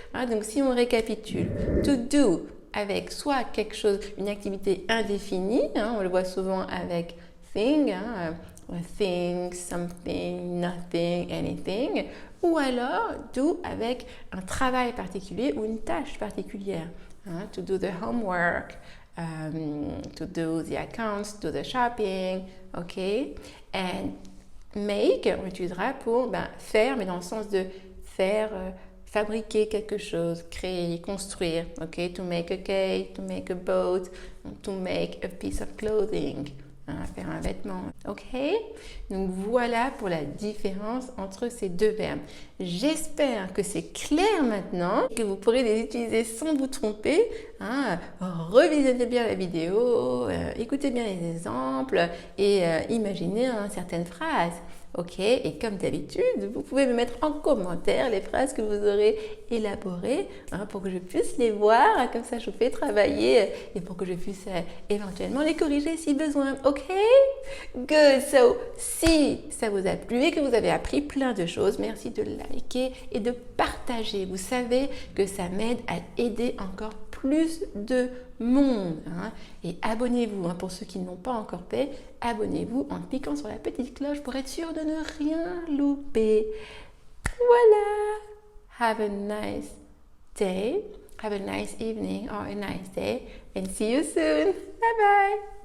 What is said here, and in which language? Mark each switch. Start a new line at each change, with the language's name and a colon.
French: Donc si on récapitule, to do avec soit quelque chose, une activité indéfinie, on le voit souvent avec thing, thing, something, nothing, anything, ou alors do avec un travail particulier ou une tâche particulière.
English: To do the homework, to do the accounts, do the shopping, ok?
French: And make, on utilisera pour faire, mais dans le sens de faire fabriquer quelque chose, créer, construire, ok?
English: To make a cake, to make a boat, to make a piece of clothing.
French: Faire un vêtement, ok? Donc voilà pour la différence entre ces deux verbes. J'espère que c'est clair maintenant, que vous pourrez les utiliser sans vous tromper. Revisionnez bien la vidéo, écoutez bien les exemples et imaginez certaines phrases. Ok, et comme d'habitude, vous pouvez me mettre en commentaire les phrases que vous aurez élaborées pour que je puisse les voir, comme ça je vous fais travailler et pour que je puisse éventuellement les corriger si besoin. Ok? Good! So, si ça vous a plu et que vous avez appris plein de choses, merci de liker et de partager. Vous savez que ça m'aide à aider encore plus de monde. Et abonnez-vous, pour ceux qui n'ont pas encore fait, abonnez-vous en cliquant sur la petite cloche pour être sûr de ne rien louper. Voilà!
English: Have a nice day, have a nice evening or a nice day and see you soon. Bye bye!